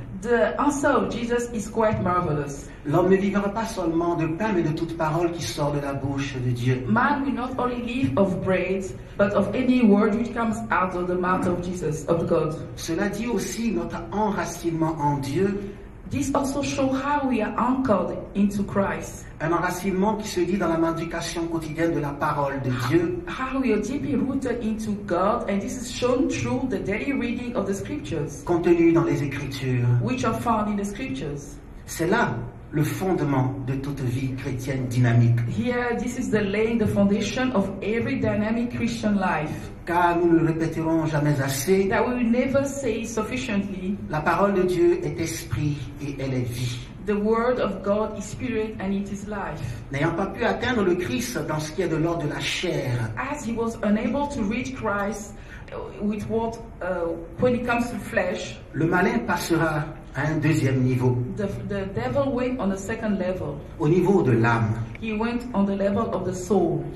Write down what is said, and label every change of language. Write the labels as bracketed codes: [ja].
[en] The answer of Jesus is quite marvelous. [fr] L'homme ne vivra pas seulement de pain, mais de toute parole qui sort de la bouche de Dieu. [en] Man will not only live of bread, but of any word which comes out of the mouth of Jesus, of God. [fr] Cela dit aussi notre enracinement en Dieu, [en] This also shows how we are anchored into Christ, [fr] un enracinement qui se dit dans la méditation quotidienne de la parole de Dieu, [en] how we are deeply rooted into God, and this is shown through the daily reading of the scriptures, [fr] contenu dans les Écritures. [en] which are found in the scriptures. [fr] C'est là le fondement de toute vie chrétienne dynamique. [en] Here, this is laying the foundation of every dynamic Christian life. [fr] Car nous ne le répéterons jamais assez, [en] That we will never say sufficiently. [fr] la parole de Dieu est esprit et elle est vie. [en] The word of God is spirit and it is life. [fr] N'ayant pas pu atteindre le Christ dans ce qui est de l'ordre de la chair, [en] As he was unable to reach Christ with what, when it comes to flesh, [fr] le malin passera à un deuxième niveau, [en] the devil went on the second level. [fr] au niveau de l'âme. [en] He went on the level of the soul.